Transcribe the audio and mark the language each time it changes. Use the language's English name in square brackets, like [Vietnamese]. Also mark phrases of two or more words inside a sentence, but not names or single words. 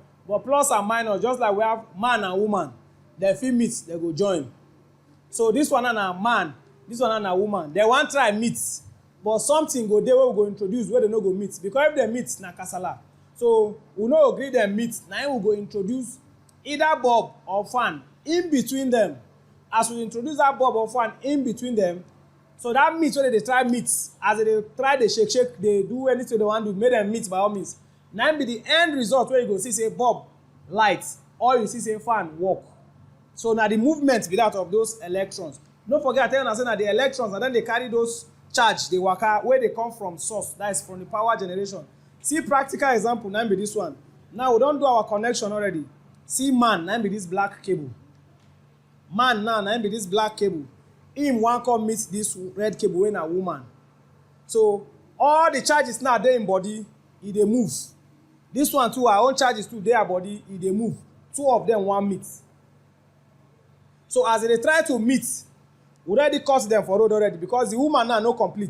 [Nigerian Pidgin] But plus and minus, just like we have man and woman, they fit meet, they go join. So this one na man, this one na woman. They wan try meet, but something go dey wey we go introduce where they no go meet. Because if they meet, na kasala. So we no agree them meet. Now we go introduce either bulb or fan in between them. As we introduce that bulb or fan in between them, so that meet wey they try meet, as they try dey shake, they do anything they want to make them meet by all means. Now be the end result where you go see say bulb light or you see say fan work. So now the movement be that of those electrons. No forget I tell you say na the electrons and then they carry those charge they waka where they come from source, that is from the power generation. See practical example now be this one. Now we don do our connection already. See man now be this black cable. Man now be this black cable. Him wan come meet this red cable wey na woman. So all the charges now dey in body, e dey move. This one too, our own charges too dey her body, e dey move. Two of them wan meet. So as they try to meet, we already cut them for road already because the woman now no complete.